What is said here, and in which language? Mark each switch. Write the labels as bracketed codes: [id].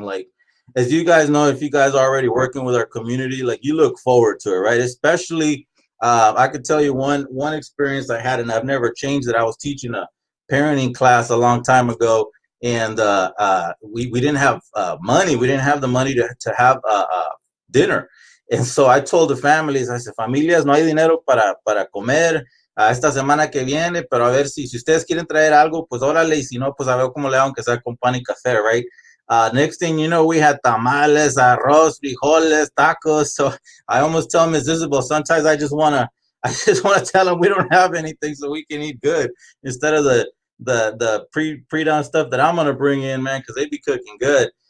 [en] Like, as you guys know, if you guys are already working with our community, like, you look forward to it, right? Especially, I could tell you one experience I had, and I've never changed it. I was teaching a parenting class a long time ago, and we didn't have money. We didn't have the money to have dinner. And so I told the families, I said, [es] familias, no hay dinero para comer esta semana que viene, pero a ver si ustedes quieren traer algo, pues órale, y si no, pues a ver cómo le hago, que sea con pan y café, right? [en] Next thing you know, we had tamales, arroz, frijoles, tacos. So I almost tell Ms. Isabel, sometimes I just want to tell them we don't have anything so we can eat good, instead of the pre-done stuff that I'm going to bring in, man, because they be cooking good.